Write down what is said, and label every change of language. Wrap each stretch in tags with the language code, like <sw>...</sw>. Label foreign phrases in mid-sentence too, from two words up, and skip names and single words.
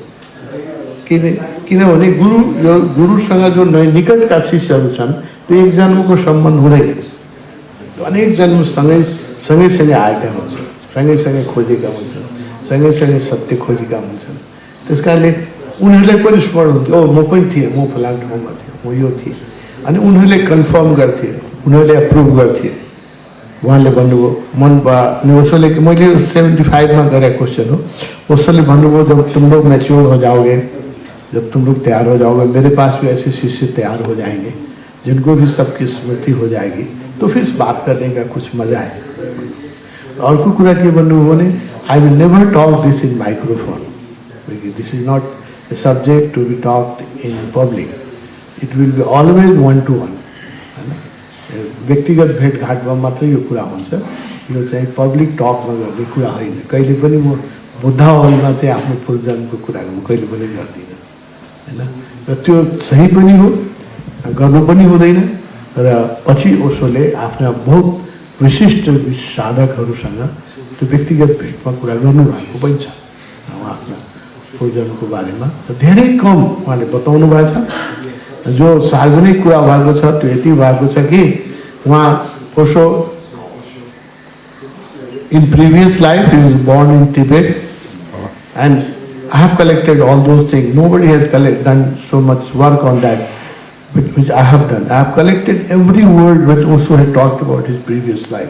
<ne>किनभने गुरुसँग जो निकटका शिष्यहरू छन् त्यो एक जन्मको सम्बन्ध हुँदैन, अनेक जन्म सँगै आएका हुन्छन्, सँगै खोजेका हुन्छन्, सँगै सत्य खोजेका हुन्छन्। त्यस कारणले उनीहरूलाई पनि स्मरण हुन्थ्यो, ओ म पनि थिएँ, म फलानु ठाउँमा थिएँ, म यो थिएँ। अनि उनीहरूले कन्फर्म गर्थे, उनीहरूले अप्रुभ गर्थे। उहाँले भन्नुभयो अनि ओशोले, मैले 75 में गरेको क्वेश्चन हो, ओशोले भन्नुभयो</ne> <hi>जब तुम लोग मैच्योर हो जाओगे, जब तुम लोग तैयार हो जाओगे, मेरे पास भी ऐसे शिष्य तैयार हो जाएंगे जिनको भी सबकी स्मृति हो जाएगी, तो फिर इस बात करने का कुछ मजा है।</hi> <ne>अर्को कुरा के भन्नुभयो भने,</ne> <en>I will never talk this in microphone, this is not a subject to be talked in public, it will be always 1-to-1</en> <ne>हैन, व्यक्तिगत भेटघाटमा मात्र यो कुरा हुन्छ, यो चाहिँ पब्लिक टकमा गर्ने कुरा होइन। कहिले पनि म बुद्ध हलमा चाहिँ आफ्नो पूर्वजन्मको कुरा म कहिले पनि गर्दिनँ हैन, र त्यो सही पनि हो, गर्नु पनि हुँदैन। र पछि ओशोले आफ्ना बहुत विशिष्ट साधकहरूसँग त्यो व्यक्तिगत भेटमा कुरा गर्नुभएको पनि छ आफ्ना पूर्वजन्मको बारेमा, धेरै कम उहाँले बताउनु भएको छ। जो सार्वजनिक कुरा भएको छ त्यो यति भएको छ कि वहाँ</ne> <en>ओशो in previous life he was born in Tibet, and I have collected all those things. Nobody has done so much work on that which I have done. I have collected every word which Osho had talked about his previous life.</en>